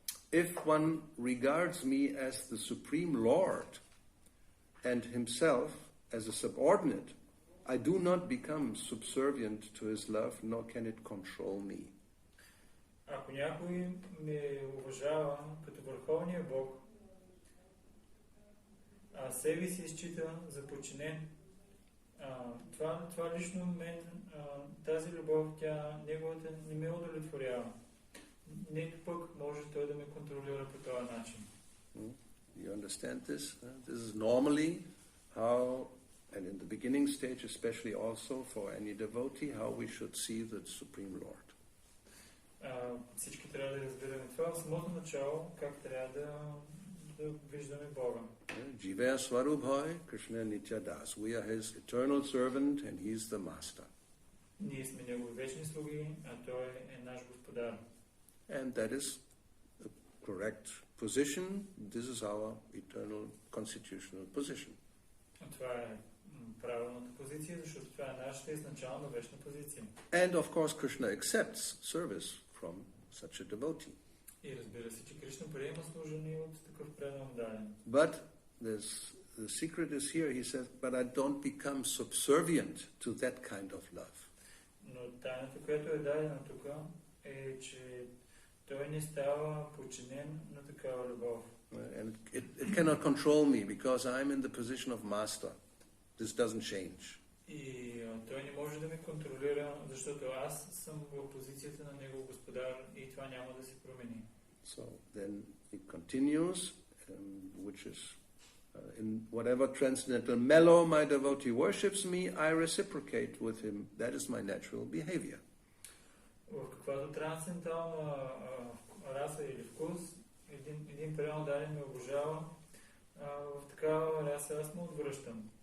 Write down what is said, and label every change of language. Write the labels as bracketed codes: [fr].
[en] If one regards me as the Supreme Lord and himself as a subordinate, I do not become subservient to his love, nor can it control me. [bg] Ако някой ме уважава като Върховния Бог, а себе си изчита за подчинен, това лично мен, тази любов, неговата не ме удовлетворява. Нито пък може той да ме контролира по този начин. [en] You understand this? This is normally how, and in the beginning stage especially also for any devotee, how we should see the Supreme Lord. [bg] Всички трябва да разберем това в самото начало, как трябва да виждаме Бога. [sa] Jivaya Swarubhai, Krishna Nityadas. [en] We are his eternal servant and he is the master. [bg] Ние сме негови вечни слуги, а той е наш господар. [en] And that is the correct position. This is our eternal constitutional position. [bg] Това е правилната позиция, защото това е нашата изначална вечна позиция. [en] And of course Krishna accepts service from such a devotee. [bg] И разбира се, че Кришна приема служение от такъв предан даден. [en] But the secret is here, he says, but I don't become subservient to that kind of love. [bg] Но тайната, която е дадена тук, е, че той не става подчинен на такава любов. [en] And it cannot control me because I'm in the position of master. This doesn't change. [bg] И той не може да ме контролира, защото аз съм в позицията на негов господар и това няма да се промени. [en] So then it continues, which is in whatever transcendental mellow my devotee worships me, I reciprocate with him. That is my natural behavior. [bg] В каквато трансцендентална раса или вкус, един предан даден ме обожава, в такава раса аз му отвръщам.